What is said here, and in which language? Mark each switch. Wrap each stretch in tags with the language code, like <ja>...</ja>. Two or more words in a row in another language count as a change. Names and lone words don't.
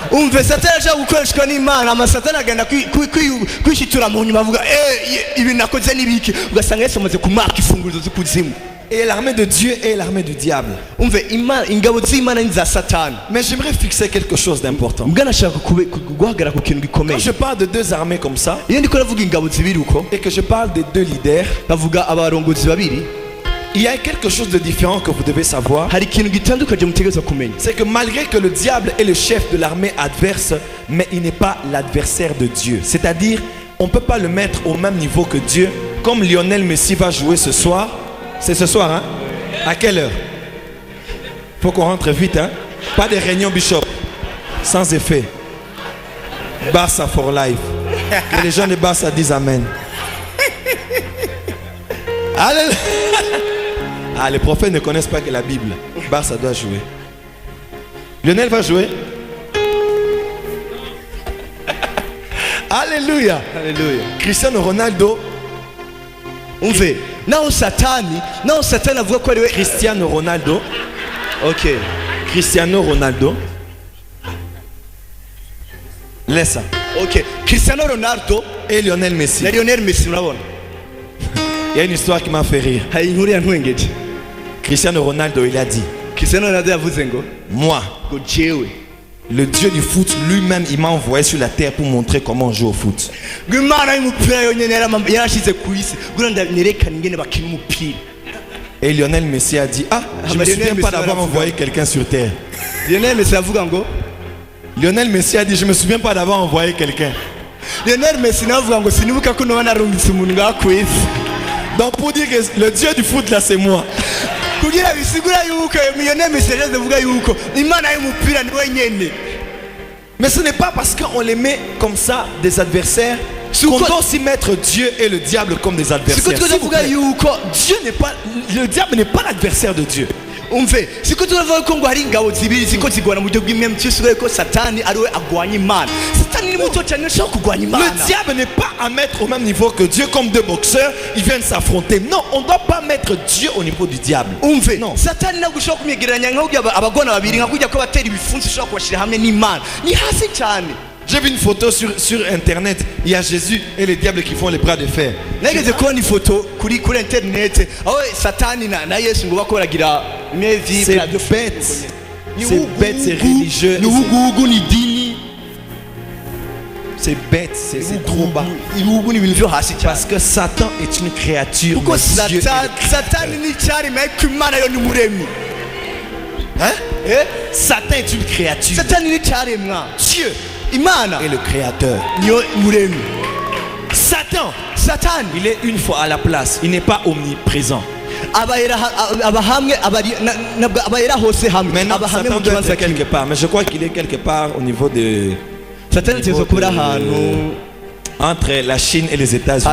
<fr>Et l'armée de Dieu est l'armée du diable. Mais j'aimerais fixer quelque chose d'important. Quand je parle de deux armées comme ça, et que je parle des deux leaders, Il y a quelque chose de différent que vous devez savoir.</fr> <rn>hari ikintu gitandukanye mutegerezwa kumenya.</rn> <fr>C'est que malgré que le diable est le chef de l'armée adverse, mais il n'est pas l'adversaire de Dieu. C'est-à-dire, on ne peut pas le mettre au même niveau que Dieu. Comme Lionel Messi va jouer ce soir. C'est ce soir, hein? À quelle heure? Faut qu'on rentre vite, hein? Pas de réunion Bishop. Sans effet. Barça</fr> <en>for life.</en> <fr>Que les gens de Barça disent Amen. Alléluia. Ah, les prophètes ne connaissent pas que la Bible. Barça doit jouer. Lionel va jouer. Alléluia.</fr> <rn>Haleluya. Cristiano Ronaldo. Umve, naho satani avuga ko ari we Cristiano Ronaldo. Okay. Cristiano Ronaldo.</rn> <fr>Laisse ça. Okay. Cristiano Ronaldo Et Lionel Messi.</fr> <rn>na Lionel Messi murabona.</rn> <fr>Il y a une histoire qui m'a fait rire.</fr> <rn>Hari inkuru yantwengeje.</rn> <fr>Cristiano Ronaldo, il a dit,</fr> <rn>Cristiano Ronaldo yavuze ngo</rn> <fr>moi,</fr> <rn>jewe</rn> <fr>le Dieu du foot lui-même, il m'a envoyé sur la terre pour montrer comment on joue au foot.</fr> <rn>ngo Imana y'umupira yonyene yarashize ku isi kugira ngo nerekane ingene bakina umupira.</rn> <fr>Et Lionel Messi a dit, ah, je ne me Lionel souviens Messi pas d'avoir va envoyé quelqu'un sur terre.</fr> <rn>Lionel Messi avuga ngo</rn> <fr>Lionel Messi a dit, je ne me souviens pas d'avoir envoyé quelqu'un.</fr> <rn>Lionel Messi navuga ngo sinibuka ko noba narungitse umuntu ngaha ku isi.</rn> <fr>Donc pour dire que le Dieu du foot là, c'est moi.</fr> <rn>Kugira bisigura yuko Lionel Messi avuga yuko Imana y'umupira ni wenyene.</rn> <fr>Mais ce n'est pas parce qu'on les met comme ça, des adversaires, qu'on doit aussi mettre Dieu et le diable comme des adversaires. S'il vous plaît. Dieu n'est pas, le diable n'est pas l'adversaire de Dieu.</fr> <rn>Umve, siko turavuga ko ngo hari ingabo zibiri ziko zigwana mu buryo bw'imwe cyusuye ko Satani ariwe agwanya Imana. Satani ni muto cyane ashaka kugwanya Imana.</rn> <fr>Le diable n'est pas à mettre au même niveau que Dieu comme deux boxeurs, ils viennent s'affronter. Non, on ne doit pas mettre Dieu au niveau du diable.</fr> <rn>Umve,</rn> <fr>non.</fr> <rn>Satani ntabwo ushobora kumwegeranya nk'aho abagona babiri nk'aho ko batera ibifunsi ushobora kubashira hamwe n'Imana. Ni hasi cyane.</rn> <fr>J'ai vu une photo sur internet, il y a Jésus et les diables qui font les bras de fer.</fr> <rn>Nageze kubona ifoto kuri internet aho Satani na Yesu ngo bakoragira mevi</rn> <fr>c'est bête. C'est bête, c'est religieux. C'est bête, c'est trop bas. Parce que Satan est une créature.</fr> <rn>Satani ni cyaremwe ariko Imana yo ni umuremyi.</rn> <fr>Hein? Satan est une créature.</fr> <rn>Satani ni cyaremwe.</rn> <fr>Dieu</fr> <rn>Imana</rn> <fr>est le créateur.</fr> <rn>Niyo muremyi.</rn> <fr>Satan, il est une fois à la place. Il n'est pas omniprésent. Maintenant, Satan doit être quelque part. Mais je crois qu'il est quelque part au niveau de... entre la Chine et les États-Unis.</fr>